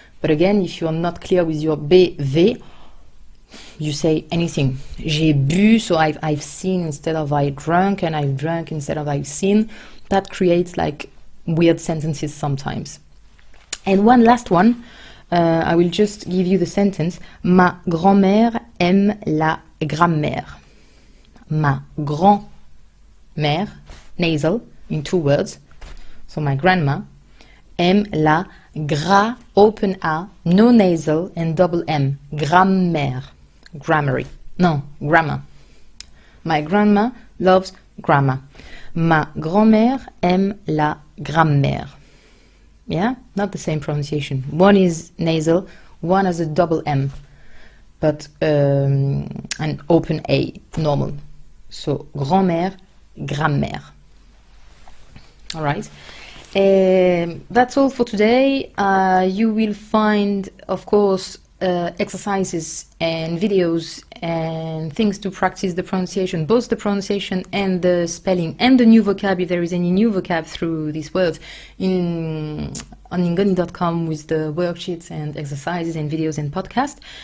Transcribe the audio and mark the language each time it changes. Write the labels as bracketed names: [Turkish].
[English] But again, if you are not clear with your BV, you say anything. [French] J'ai bu, [English] so I've seen instead of I drunk, and I've drunk instead of I've seen. That creates like weird sentences sometimes. And one last one, I will just give you the sentence. [French] Ma grand-mère aime la grammaire. Ma grand-mère, [English] nasal, in two words. So my grandma, [French] aime la [English] open A, no nasal and double M, grammaire, grammary. No, grammar. My grandma loves grammar. [French] Ma grand-mère aime la grammaire. [English] Yeah, not the same pronunciation. One is nasal, one has a double M, but an open A, normal. So grand-mère, grammaire. All right. That's all for today. You will find, of course, exercises and videos and things to practice the pronunciation, both the pronunciation and the spelling and the new vocab, if there is any new vocab through these words, on ingoni.com with the worksheets and exercises and videos and podcasts.